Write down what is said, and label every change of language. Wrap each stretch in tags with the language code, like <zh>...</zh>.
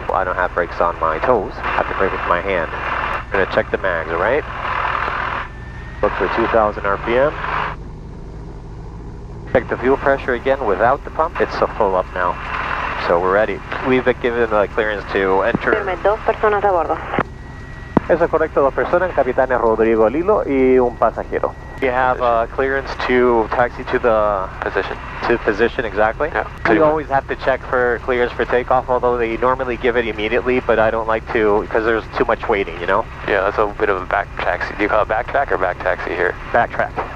<en>I don't have brakes on my toes. I have to brake with my hand. I'm going to check the mags, all right? Look for 2000 RPM. Check the fuel pressure again without the pump. It's full up now. So we're ready. We've been given the clearance to enter.</en> <es>Dos personas a bordo. Eso es correcto, 2 personas, el capitán es Rodrigo Lilo y un pasajero.</es> <en>We have clearance to taxi to the Position. to position, exactly. Yeah. We always have to check for clearance for takeoff, although they normally give it immediately, but I don't like to because there's too much waiting, you know? Yeah, that's a bit of a back taxi. Do you call it back track or back taxi here? Backtrack.</en>